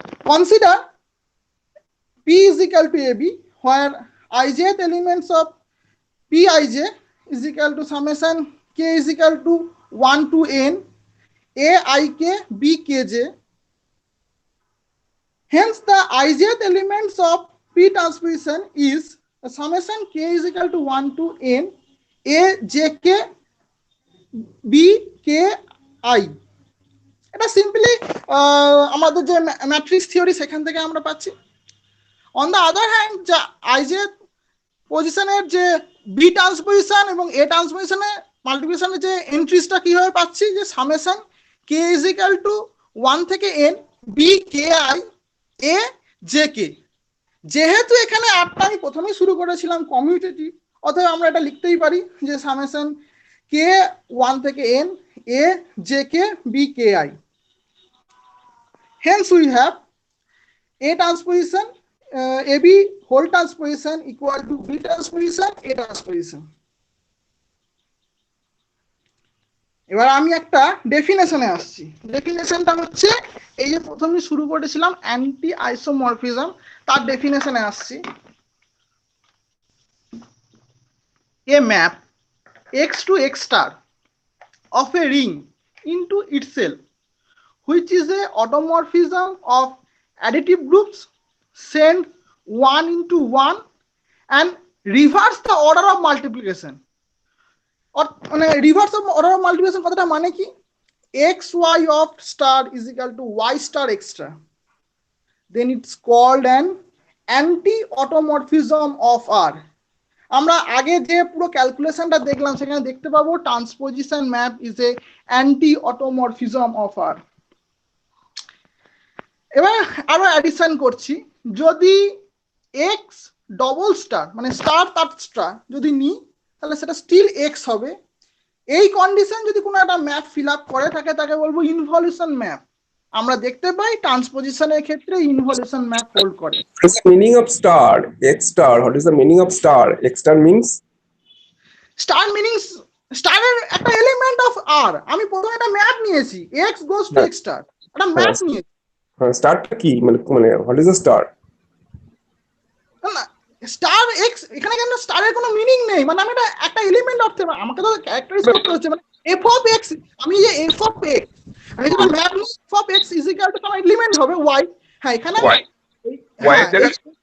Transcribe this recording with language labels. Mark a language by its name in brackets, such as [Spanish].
[English] Consider p is equal to ab where ijth elements of pij is equal to summation k is equal to 1 to n aik bkj. Hence the ijth elements of p transposition is summation k is equal to 1 to n a j k b k I. [Bangla] এটা simply আমাদের যে matrix theory সেখান থেকে আমরা পাচ্ছি। [English] on the other hand, [Bangla] যা IZ পজিশনের যে বি ট্রান্সপোজিশন এবং এ ট্রান্সপোজিশনে মাল্টিপ্লিকেশনের যে এন্ট্রিজটা কিভাবে পাচ্ছি, যে summation K is equal to 1 থেকে n B K I A J K. যেহেতু এখানে আটটা আমি প্রথমেই শুরু করেছিলাম কমিউটেটিভ, অতএব আমরা এটা লিখতেই পারি যে সামেশন কে 1 থেকে n a j k b k I. [English] Hence we have a transposition ab whole transposition equal to b transposition a transposition. [Bangla] এবার আমি একটা ডেফিনেশনে আসছি। ডেফিনেশনটা হচ্ছে এই যে প্রথমে শুরু করেছিলাম অ্যান্টি আইসোমরফিজম, তার ডেফিনেশনে আসছি। [English] A map x to x star of a ring into itself which is a automorphism of additive groups send 1 into 1 and reverse the order of multiplication. [Bangla] মানে rivers of order of multiplication কথাটা মানে কি, [English] xy of star is equal to y star extra, then it's called an anti-automorphism of R. [Bangla] আমরা আগে যে পুরো ক্যালকুলেশনটা দেখলাম সেখানে দেখতে পাবো [English] Transposition map is a anti automorphism of R. [Bangla] এবার আরো অ্যাডিশন করছি, যদি এক্স ডবল স্টার মানে স্টার তার স্টার যদি নিই তাহলে সেটা স্টিল এক্স হবে। এই কন্ডিশন যদি কোনো একটা ম্যাপ ফিল আপ করে থাকে তাকে বলবো ইনভলিউশন ম্যাপ। আমরা দেখতে পাই ট্রান্সপোজিশনের ক্ষেত্রে ইনভলিউশন ম্যাপ হোল্ড করে। [English] What's the meaning of star? X star. What is the meaning of star? X star means? [Bangla] Star meanings স্টারের একটা এলিমেন্ট অফ আর। আমি প্রথমে একটা ম্যাপ নিয়েছি, x goes to x star, একটা ম্যাপ নিয়েছি। [English] Star [Bangla] কি মানে [English] what is a star? [Bangla] না স্টার এক্স এখানে কেন স্টারের কোনো মিনিং নেই, মানে আমি একটা এলিমেন্ট অফ আমাকে তো ক্যারেক্টারাইজ করতে হচ্ছে, মানে এফ অফ এক্স, আমি যে এফ অফ এক্স আমি যদি ম্যাপ নিই F of x is equal to আমার এলিমেন্ট হবে ওয়াই। হ্যাঁ এখানে Y এর জায়গায়